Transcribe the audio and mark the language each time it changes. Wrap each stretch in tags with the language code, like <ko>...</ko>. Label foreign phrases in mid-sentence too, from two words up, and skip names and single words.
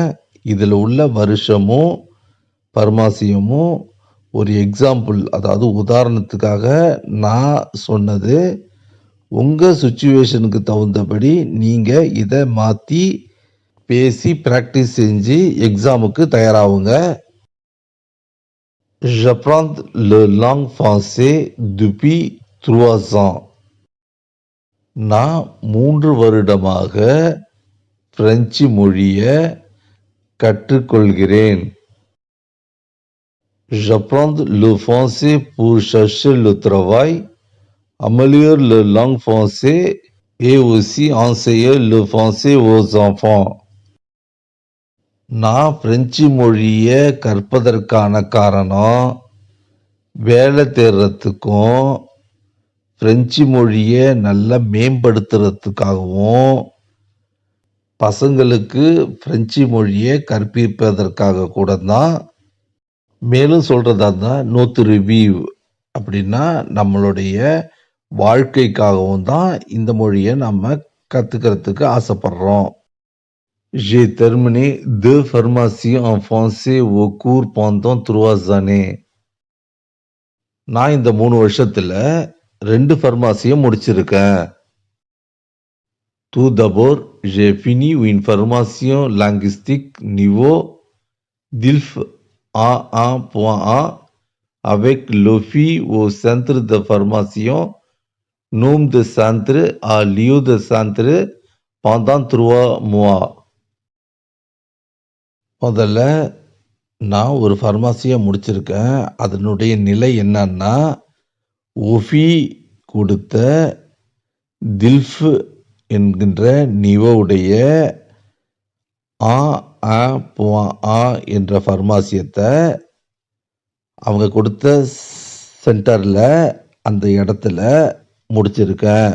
<ta>இதில் உள்ள வருஷமும் பர்மாசியமும் ஒரு எக்ஸாம்பிள், அதாவது உதாரணத்துக்காக நான் சொன்னது. உங்கள் சுச்சுவேஷனுக்கு தகுந்தபடி நீங்கள் இதை மாற்றி பேசி ப்ராக்டிஸ் செஞ்சு எக்ஸாமுக்கு தயாராகுங்க.</ta> <fr>J'apprends le langue français depuis 3 ans.</fr> <ta>நான் 3 வருடமாக பிரெஞ்சு மொழியை கற்றுக்கொள்கிறேன்.</ta> <fr>J'apprends le français pour chercher le travail, améliorer la langue française et aussi enseigner le français aux enfants.</fr> <ta>நான் பிரெஞ்சு மொழியை கற்பதற்கான காரணம் வேலை தேடுறதுக்கும் பிரெஞ்சு மொழியை நல்லா மேம்படுத்துறதுக்காகவும் பசங்களுக்கு பிரெஞ்சு மொழியை கற்பிப்பதற்காக கூட தான். மேலும் சொல்கிறதா இருந்தால்</ta> <fr>notre vie</fr> <ta>அப்படின்னா நம்மளுடைய வாழ்க்கைக்காகவும் தான் இந்த மொழியை நம்ம கற்றுக்கிறதுக்கு ஆசைப்படுறோம்.</ta> <fr>J'ai terminé 2 formations en français au cours pendant 3 années.</fr> <ta>நான் இந்த 3 வருஷத்துல 2 ஃபார்மாசியை முடிச்சிருக்கேன்.</ta> <fr>Tout d'abord, j'ai fini une formation linguistique niveau DILF A1.1 avec l'OFI au centre de formation nom de centre à lieu de centre pendant 3 mois.</fr> <ta>முதல்ல நான் ஒரு ஃபார்மாசியை முடிச்சிருக்கேன். அதனுடைய நிலை என்னன்னா, ஒஃபி கொடுத்த தில்ஃப் என்கின்ற நிவோவுடைய ஆ என்ற ஃபார்மாசியத்தை அவங்க கொடுத்த சென்டரில் அந்த இடத்துல முடிச்சிருக்கேன்.</ta>